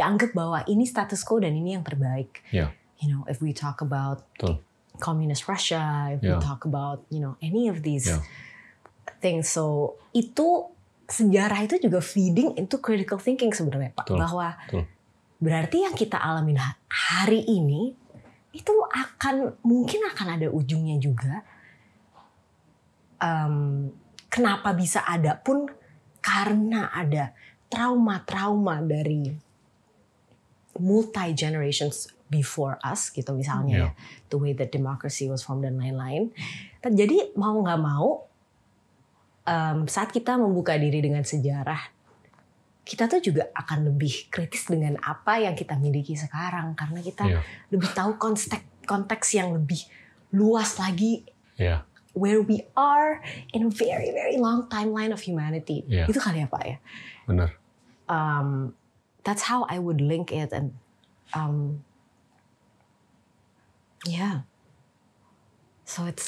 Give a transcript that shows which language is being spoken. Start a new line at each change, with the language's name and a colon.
Indonesian: Dianggap bahwa ini status quo dan ini yang terbaik.
English: Yeah. You know, if we talk about
Indonesian: Betul.
English: communist Russia, if we talk about, you know, any of these things.
Indonesian: So itu sejarah itu juga
English: feeding into critical thinking
Indonesian: sebenarnya, Pak. Bahwa berarti yang kita alamin hari ini itu mungkin akan ada ujungnya juga. Kenapa bisa ada pun karena ada trauma-trauma dari
English: multi generations before us
Indonesian: gitu misalnya,
English: the way that democracy was formed
Indonesian: dan lain-lain. Jadi mau nggak mau, saat kita membuka diri dengan sejarah kita tuh juga akan lebih kritis dengan apa yang kita miliki sekarang karena kita lebih tahu konteks yang lebih luas lagi.
English: Where we are in a very very long timeline of humanity.
Indonesian: Itu kali ya Pak ya. Benar.
English: That's how I would link it and so it's.